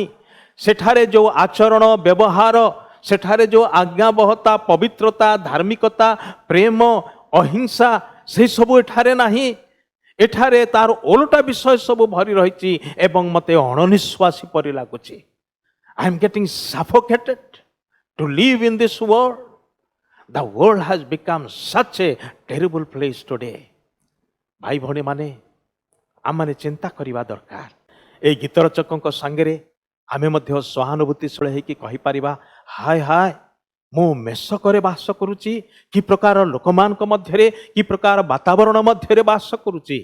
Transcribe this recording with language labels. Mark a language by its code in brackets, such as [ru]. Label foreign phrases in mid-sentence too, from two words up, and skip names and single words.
[or] ସେଠାରେ ଯେଉଁ ଆଚରଣ ବ୍ୟବହାର, ସେଠାରେ ଯେଉଁ ଆଜ୍ଞାବହତା, ପବିତ୍ରତା, ଧାର୍ମିକତା, ପ୍ରେମ, ଅହିଂସା, ସେସବୁ ଏଠାରେ ନାହିଁ। ଏଠାରେ ତାର ଓଲଟା ବିଷୟ ସବୁ ଭରି ରହିଛି ଏବଂ ମୋତେ ଅଣନିଶ୍ୱାସୀ ପରି ଲାଗୁଛି। [en] I am getting suffocated to live in this world. The world has become such a terrible place today. [or] ଭାଇ ଭଉଣୀ ମାନେ, ଆମମାନେ ଚିନ୍ତା କରିବା ଦରକାର। ଏଇ ଗୀତ ରଚକଙ୍କ ସାଙ୍ଗରେ ଆମେ ମଧ୍ୟ ସହାନୁଭୂତିଶୀଳ ହେଇକି କହିପାରିବା, ହାୟ ହାୟ ମୁଁ ମେଷକରେ ବାସ କରୁଛି। କି ପ୍ରକାର ଲୋକମାନଙ୍କ ମଧ୍ୟରେ, କି ପ୍ରକାର ବାତାବରଣ ମଧ୍ୟରେ ବାସ କରୁଛି।